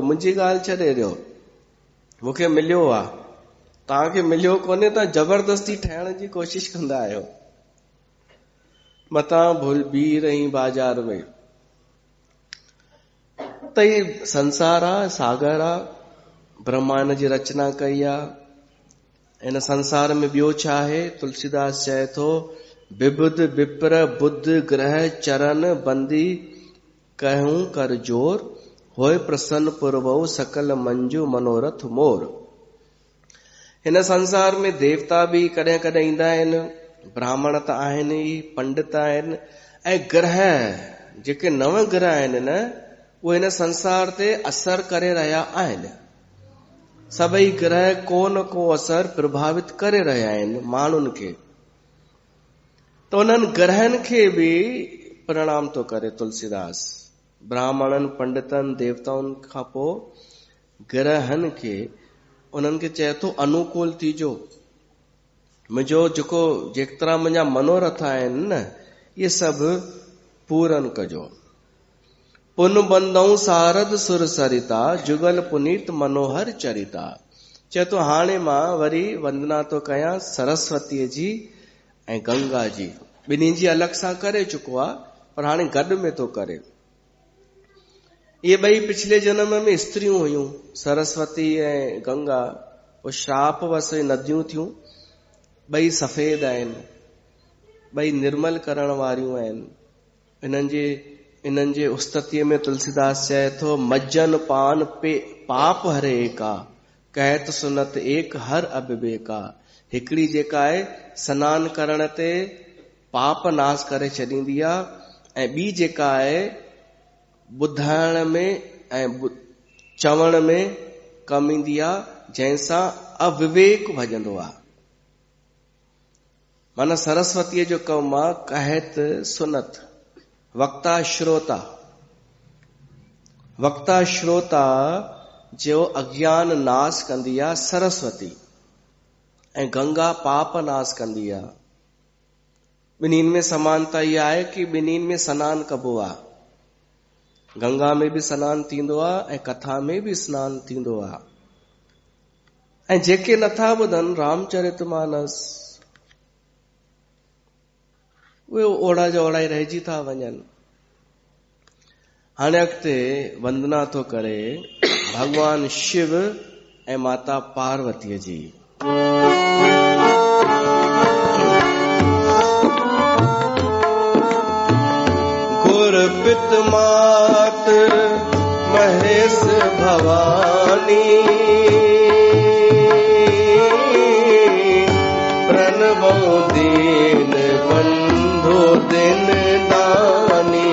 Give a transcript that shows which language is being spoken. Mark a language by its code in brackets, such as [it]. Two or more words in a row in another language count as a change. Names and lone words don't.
[sd] मुंहिंजी ॻाल्हि छॾे ॾियो, मूंखे मिलियो आहे, तव्हांखे मिलियो कोन्हे, तव्हां ज़बरदस्ती ठहण जी कोशिश कंदा आहियो। मतां भुल बी रही बाज़ार में। त ही संसार आहे, सागर आहे, ब्रह्मांड जी रचना कई आहे। इन संसार में ॿियो छा आहे? तुलसीदास चए थो, [awa] बिबुध विप्र बुद्ध ग्रह चरण बंदी कहूं कर जोर, होय प्रसन्न पुरवऊ सकल मंजू मनोरथ मोर। [sd] हिन संसार में देवता बि कॾहिं कॾहिं ईंदा आहिनि, ब्राह्मण त आहिनि ई, पंडित आहिनि, ऐं ग्रह जेके नव ग्रह आहिनि न, उहे हिन संसार ते असर करे रहिया आहिनि। सभई ग्रह को न को असर प्रभावित करे रहिया आहिनि माण्हुनि खे। त उन्हनि ग्रहनि खे बि प्रणाम थो करे तुलसीदास। ब्राह्मणनि, पंडितनि, देवताउनि खां पोइ ग्रहनि खे, उन्हनि खे चए थो अनुकूल थीजो। मुंहिंजो जेको जेतिरा मुंहिंजा मनोरथ आहिनि न, इहे सभु पूरन कजो। [awa] पुन बंदऊं सारद सुर सरिता जुगल पुनीत मनोहर चरिता। [sd] चए तो हाणे मां वरी वंदना तो कयां सरस्वतीअ जी ऐं गंगा जी। ॿिन्हिनि जी अलॻि सां करे चुको आहे, पर हाणे गॾु में थो करे। ये ॿई पिछले जन्म में स्त्रियूं हुयूं, सरस्वती ऐं गंगा। पोइ श्राप वस नदियूं थियूं। ॿई सफ़ेद आहिनि, ॿई निर्मल करण वारियूं आहिनि। इन्हनि जे उस्ततीअ में तुलसीदास चए थो, [awa] मज्जन पान पे पाप हरे एका, कहत सुनत एक हर अबिबेका। [sd] हिकिड़ी जेका आहे सनानु करण ते पाप नाश करे छॾींदी आहे, ऐं ॿी जेका आहे ॿुधाइण में ऐं चवण में कम ईंदी आहे, जंहिंसां अविवेक भॼंदो आहे। माना सरस्वतीअ जो कमु आहे [awa] कहत सुनत, [sd] वक्ता श्रोता। वक्ता श्रोता जो अज्ञान नाश कंदी आहे सरस्वती, ऐं गंगा पाप नाश कंदी आहे। ॿिन्हिनि में समानता इहा आहे कि ॿिन्हिनि में सनानु कबो आहे। गंगा में बि सनानु थींदो आहे ऐं कथा में बि सनानु थींदो आहे। ऐं जेके नथा ॿुधनि रामचरितमानस, उहे ओड़ा जा ओड़ा ई रहिजी था वञनि। हाणे अॻिते वंदना थो करे भगवान शिव ऐं माता पार्वतीअ जी। [awa] गुर पित मात महेश भवानी, प्रणवो दीन बंधु दिन दानी।